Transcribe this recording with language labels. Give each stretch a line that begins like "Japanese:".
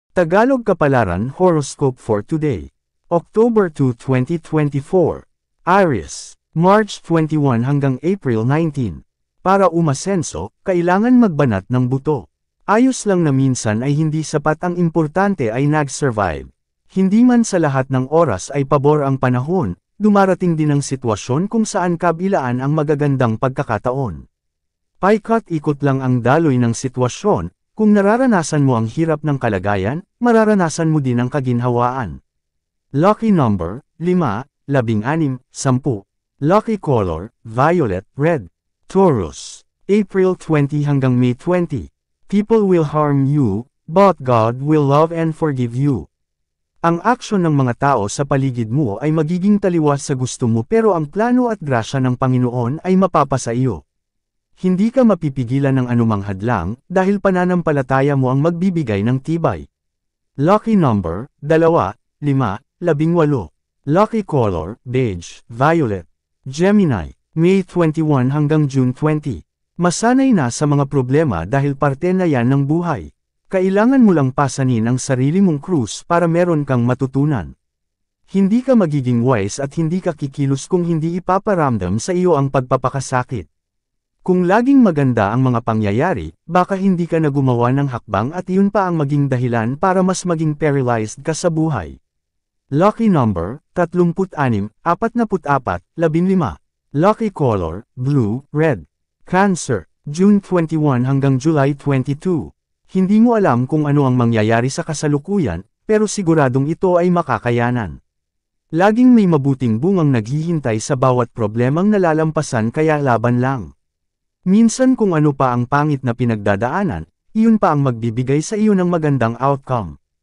English: Tagalog Kapalaran Horoscope for today, October 2, 2024.
Filipino: Aries, March 21 hanggang April 19. Para umasenso, kailangan magbanat ng buto. Ayos lang na minsan ay hindi sapat, ang importante ay nag-survive. Hindi man sa lahat ng oras ay pabor ang panahon, dumarating din ang sitwasyon kung saan kabilaan ang magagandang pagkakataon. Paikot-ikot lang ang daloy ng sitwasyon. Kung nararanasan mo ang hirap ng kalagayan, mararanasan mo din ang kaginhawaan.
English: Lucky number, 5, 16, 10. Lucky color, violet, red. Taurus, April 20 hanggang May 20. People will harm you, but God will love and forgive you.
Filipino: Ang aksyon ng mga tao sa paligid mo ay magiging taliwas sa gusto mo, pero ang plano at grasya ng Panginoon ay mapapasa iyo. Hindi ka mapipigilan ng anumang hadlang, dahil pananampalataya mo ang magbibigay ng tibay.
English: Lucky number, 2, 5, 18. Lucky color, beige, violet.
Filipino: Gemini, May 21 hanggang June 20. Masanay na sa mga problema dahil parte na yan ng buhay. Kailangan mo lang pasanin ang sarili mong krus para meron kang matutunan. Hindi ka magiging wise at hindi ka kikilos kung hindi ipaparamdam sa iyo ang pagpapakasakit. Kung laging maganda ang mga pangyayari, baka hindi ka na gumawa ng hakbang at iyon pa ang maging dahilan para mas maging paralyzed ka sa buhay.
English: Lucky number, 36, 44, 15. Lucky color, blue, red.
Filipino: Cancer, June 21 hanggang July 22. Hindi mo alam kung ano ang mangyayari sa kasalukuyan, pero siguradong ito ay makakayanan. Laging may mabuting bungang naghihintay sa bawat problemang nalalampasan, kaya laban lang. Minsan kung ano pa ang pangit na pinagdadaanan, iyon pa ang magbibigay sa iyo ng magandang outcome.